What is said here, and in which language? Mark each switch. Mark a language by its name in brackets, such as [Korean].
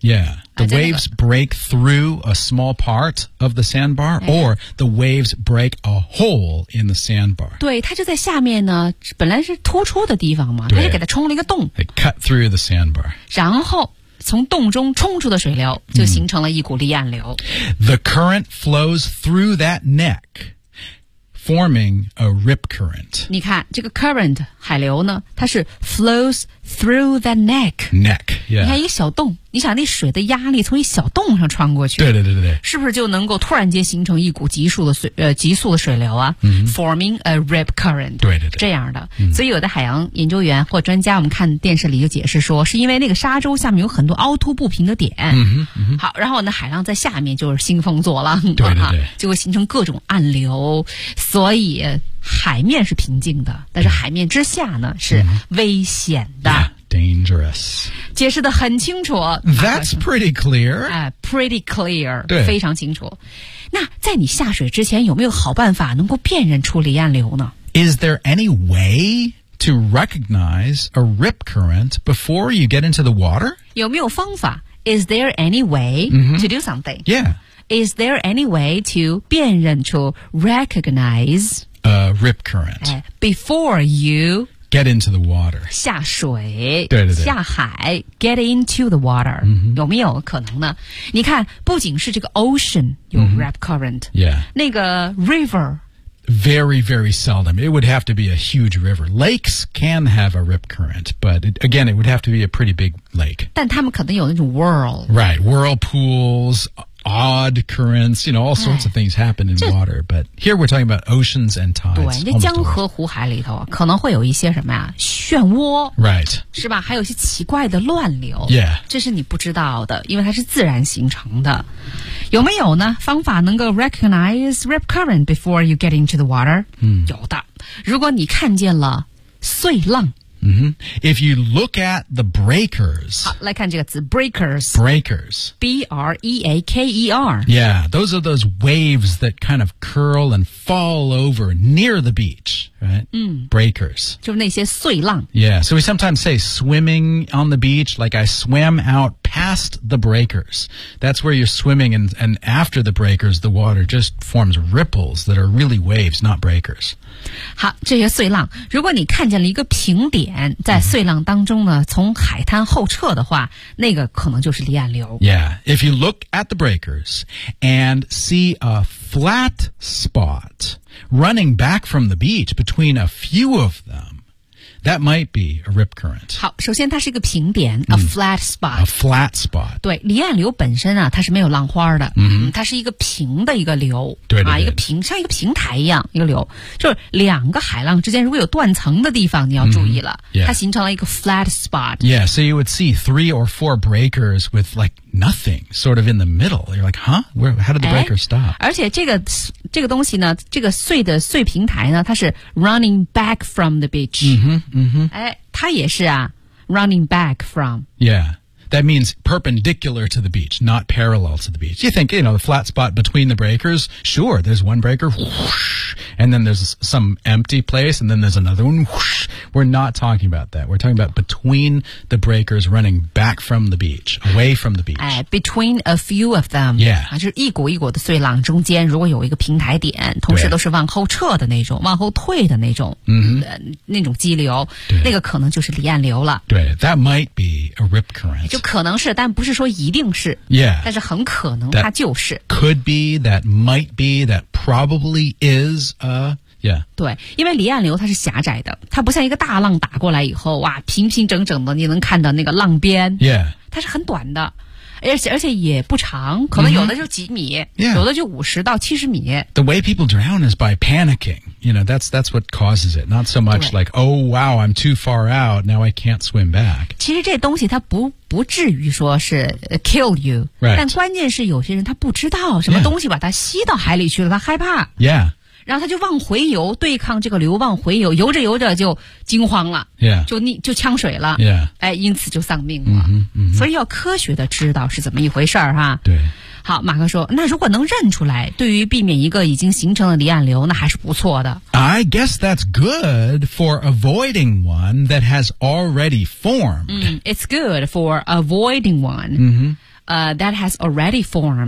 [English] Yeah. The waves break through a small part of the sandbar,、哎、 or the waves break a hole in the sandbar. [Chinese] 对，它就在下面呢，本来是突出的地方嘛，它就给它冲了一个洞。 [English] It cut through the sandbar. [Chinese] 然后从洞中冲出的水流就形成了一股离岸流。 [English] The current flows through that neck, forming a rip current. [Chinese] 你看，这个 current, 海流呢，它是 [English] flows through the neck. Neck. Yeah. [Chinese] 你看一个小洞你想那水的压力从一小洞上穿过去对对对对是不是就能够突然间形成一股急速的水流啊、 mm-hmm. [English] Forming a rip current [Chinese] 对对对这样的、 mm-hmm. 所以有的海洋研究员或专家我们看电视里就解释说是因为那个沙洲下面有很多凹凸不平的点、 mm-hmm. Mm-hmm. 好然后呢海浪在下面就是兴风作浪对对对、啊、就会形成各种暗流所以海面是平静的但是海面之下呢是危险的、 [English] mm-hmm. yeah, dangerous [Chinese] 解释得很清楚 [English] That's pretty clear、 Pretty clear [Chinese] 对非常清楚那在你下水之前有没有好办法能够辨认出离岸流呢 [English] Is there any way to recognize a rip current before you get into the water? [Chinese] 有没有方法 [English] Is there any way to do something? Yeah Is there any way to [Chinese] 辨认出 [English] recognize a rip current、 Before you Get into the water. [Chinese] 下水对对对下海 [English] get into the water.、 Mm-hmm. [Chinese] 有没有可能呢你看不仅是这个 ocean 有 rip current,、 [English] mm-hmm. yeah. [Chinese] 那个 river. [English] Very, very seldom. It would have to be a huge river. Lakes can have a rip current, but again, it would have to be a pretty big lake. 但他们可能有那种 whirl. Right, whirlpools,odd currents, you know, all sorts of things happen in water. But here we're talking about oceans and tides. [Chinese] 对，那江河湖海里头可能会有一些什么呀？漩涡 [English] ，right， [Chinese] 是吧？还有一些奇怪的乱流 [English] ，yeah， [Chinese] 这是你不知道的，因为它是自然形成的。有没有呢？方法能够 [English] recognize rip current before you get into the water？嗯， [Chinese] 有的。如果你看见了碎浪。 [English] Mm-hmm. If you look at the breakers. [Chinese] 好来看这个词 breakers. [English] Breakers. B-R-E-A-K-E-R. Yeah, those are those waves that kind of curl and fall over near the beach, right?、 Mm. Breakers. [Chinese] 就是那些碎浪。 [English] Yeah, so we sometimes say swimming on the beach, like I swam out past the breakers. That's where you're swimming and after the breakers, the water just forms ripples that are really waves, not breakers. [Chinese] 好这些碎浪如果你看见了一个平底在碎浪当中呢从海滩后撤的话那个可能就是离岸流 [English] Yeah, if you look at the breakers and see a flat spot running back from the beach between a few of them That might be a rip current. [Chinese] 好，首先它是一个平点、 [English] a flat spot. A flat spot. [Chinese] 对，离岸流本身啊，它是没有浪花的，它是一个平的一个流，对啊，一个平，像一个平台一样，一个流，就是两个海浪之间如果有断层的地方，你要注意了， [English] yeah. [Chinese] 它形成了一个 [English] flat spot. Yeah, so you would see three or four breakers with like nothing sort of in the middle. You're like, huh? Where? How did the breaker stop? [Chinese] 而且这个东西呢，这个碎的碎平台呢，它是 [English] running back from the beach. 嗯哼。 [Chinese] 它也是啊 [English] running back from. Yeah, that means perpendicular to the beach, not parallel to the beach. You think, you know, the flat spot between the breakers, sure, there's one breaker, whoosh, and then there's some empty place, and then there's another one, whoosh. We're not talking about that. We're talking about between the breakers running back from the beach, away from the beach. Between a few of them. Yeah. [Chinese] 就是一股一股的碎浪中间如果有一个平台点，同时都是往后撤的那种，往后退的那种、那种激流，那个可能就是离岸流了。 [English] 对， that might be a rip current. [Chinese] 就可能是，但不是说一定是。 [English] Yeah. [Chinese] 但是很可能它就是。 [English] That、could be, that might be, that probably is a... Yeah. [Chinese] 对，因为离岸流它是狭窄的，它不像一个大浪打过来以后，哇，平平整整的，你能看到那个浪边。 [English] Yeah. [Chinese] 它是很短的，而且也不长，可能有的就几米，有的就50到70米。 [English] The way people drown is by panicking. You know, that's what causes it. Not so much like, oh wow, I'm too far out, now I can't swim back. [Chinese] 其实这东西它不至于说是 [English] kill you. Right. [Chinese] 但关键是有些人他不知道什么东西把它吸到海里去了，他害怕。 [English] Yeah. [Chinese] 然后他就往回游，对抗这个流往回游，游着游着就惊慌了、 [English] yeah. [Chinese] 就呛水了、 [English] yeah. [Chinese] 因此就丧命了、所以要科学的知道是怎么一回事儿哈。对，好，马克说，那如果能认出来，对于避免一个已经形成的离岸流，那还是不错的。 [English] I guess that's good for avoiding one that has already formed、 It's good for avoiding one、that has already formed、